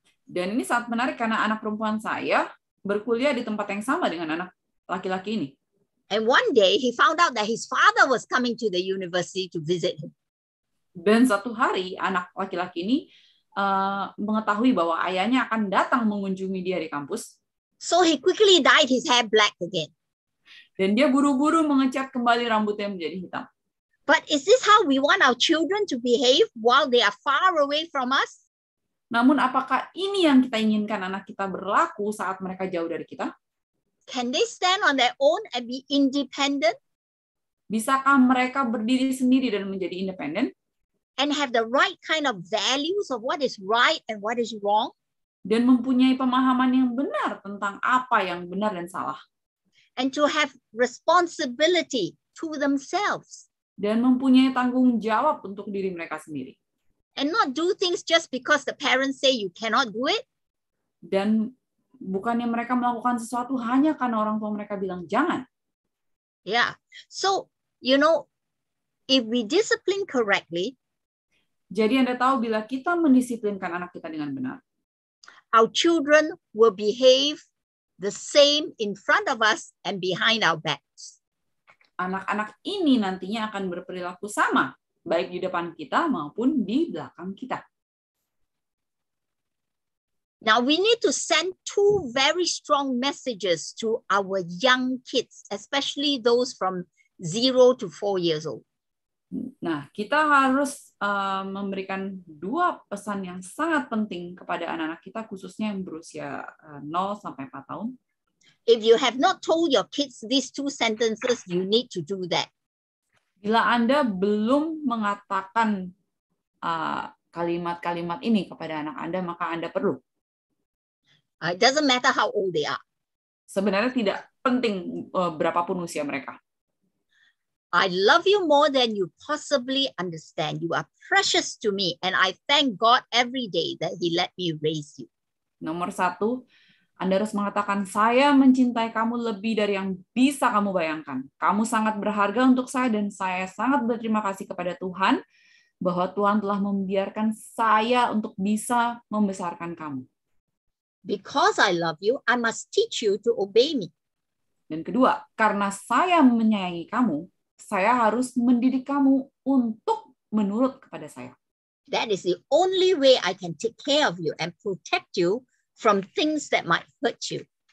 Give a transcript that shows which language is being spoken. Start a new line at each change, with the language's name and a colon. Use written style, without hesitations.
Indonesian: Dan ini sangat menarik karena anak perempuan saya berkuliah di tempat yang sama dengan anak laki-laki ini.
English: And one day he found out that his father was coming to the university to visit him.
Indonesian: Dan satu hari anak laki-laki ini mengetahui bahwa ayahnya akan datang mengunjungi dia di kampus.
English: So he quickly dyed his hair black again.
Indonesian: Dan dia buru-buru mengecat kembali rambutnya menjadi hitam.
English: But is this how we want our children to behave while they are far away from us?
Indonesian: Namun apakah ini yang kita inginkan anak kita berlaku saat mereka jauh dari kita?
English: Can they stand on their own and be independent?
Indonesian: Bisakah mereka berdiri sendiri dan menjadi independen?
English: And have the right kind of values of what is right and what is wrong?
Indonesian: Dan mempunyai pemahaman yang benar tentang apa yang benar dan salah.
English: And to have responsibility to themselves.
Indonesian: Dan mempunyai tanggung jawab untuk diri mereka sendiri.
English: And not do things just because the parents say you cannot do it.
Indonesian: Dan bukannya mereka melakukan sesuatu hanya karena orang tua mereka bilang jangan.
English: Yeah. So, you know, if we discipline correctly,
Indonesian: jadi Anda tahu bila kita mendisiplinkan anak kita dengan benar,
English: our children will behave the same in front of us and behind our backs.
Indonesian: Anak-anak ini nantinya akan berperilaku sama, baik di depan kita maupun di belakang kita.
English: Now we need to send two very strong messages to our young kids, especially those from 0 to 4 years old.
Indonesian: Nah, kita harus memberikan dua pesan yang sangat penting kepada anak-anak kita, khususnya yang berusia 0 sampai 4 tahun.
English: If you have not told your kids these two sentences, you need to do that.
Indonesian: Bila Anda belum mengatakan kalimat-kalimat ini kepada anak Anda, maka Anda perlu.
English: It doesn't matter how old they are.
Indonesian: Sebenarnya tidak penting berapapun usia mereka.
English: I love you more than you possibly understand. You are precious to me, and I thank God every day that He let me raise you.
Indonesian: Nomor 1, Anda harus mengatakan, saya mencintai kamu lebih dari yang bisa kamu bayangkan. Kamu sangat berharga untuk saya, dan saya sangat berterima kasih kepada Tuhan bahwa Tuhan telah membiarkan saya untuk bisa membesarkan kamu.
English: Because I love you, I must teach you to obey me.
Indonesian: Dan kedua, karena saya menyayangi kamu, saya harus mendidik kamu untuk menurut kepada saya.
English: That is the only way I can take care of you and protect you from things that might hurt you.